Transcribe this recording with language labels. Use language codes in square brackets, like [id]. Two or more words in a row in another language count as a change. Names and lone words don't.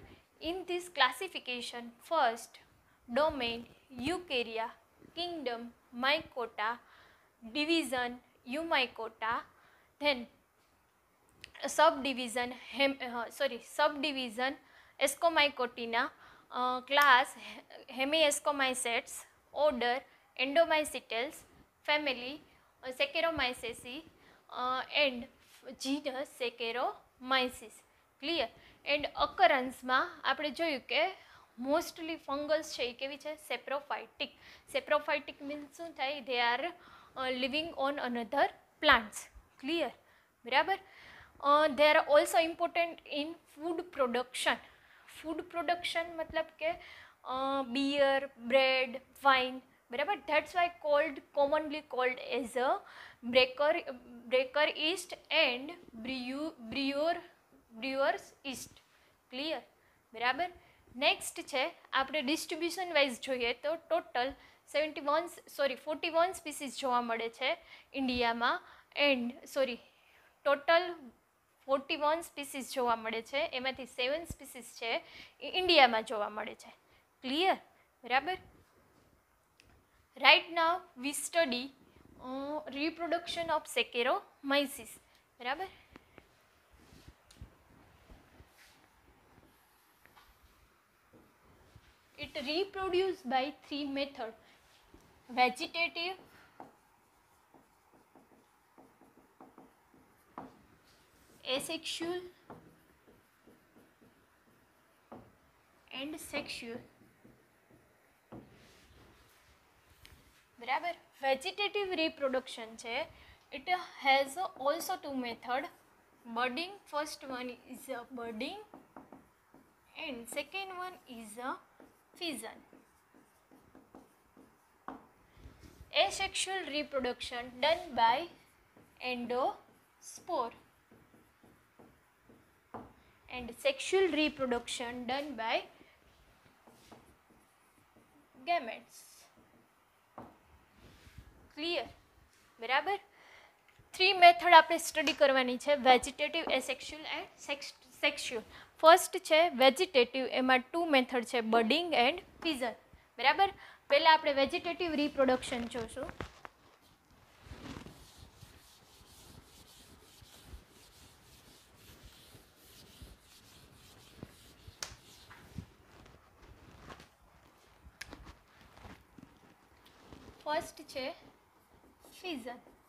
[en] In this classification, first domain, eukarya, kingdom, mycota, division, eumycota, then subdivision Ascomycotina, class Hemiascomycetes, order Endomycetes, family Saccharomyces, and genus Saccharomyces. Clear? And occurrence [gu] માં આપણે જોયું કે [en] mostly fungals [gu] છે એ કેવી છે? સેપ્રોફાઇટિક. [en] saprophytic means [gu] શું થાય? [en] They are living on another plants. Clear? બરાબર. they are also important in food production. Food production [gu] મતલબ કે [en] beer, bread, wine. बराबर. That's why commonly called as a breaker yeast and brewer's yeast. Clear? [gu] બરાબર. નેક્સ્ટ છે આપણે [en] distribution wise [gu] જોઈએ તો ટોટલ 41 સ્પીસીસ જોવા મળે છે ઇન્ડિયામાં ટોટલ 41 સ્પીસીસ જોવા મળે છે, એમાંથી 7 સ્પીસીસ છે એ ઇન્ડિયામાં જોવા મળે છે. ક્લિયર? બરાબર. [en] Right now we study reproduction of Saccharomyces. [gu] બરાબર. [en] It reproduced by 3 methods: vegetative, asexual and sexual. [gu] બરાબર. [en] vegetative reproduction છે, it has also 2 methods: budding. First one is a budding and second one is a fission. Asexual reproduction done by endospore and sexual reproduction done by gametes. Clear? [gu] બરાબર. 3 મેથડ આપણે સ્ટડી કરવાની છે: [en] vegetative, asexual and sexual. [gu] ફર્સ્ટ છે વેજીટેટિવ, એમાં 2 મેથડ છે: [en] budding and fission. [gu] બરાબર. પહેલાં આપણે [en] vegetative reproduction [gu] જોશું. ફર્સ્ટ છે ફિઝન.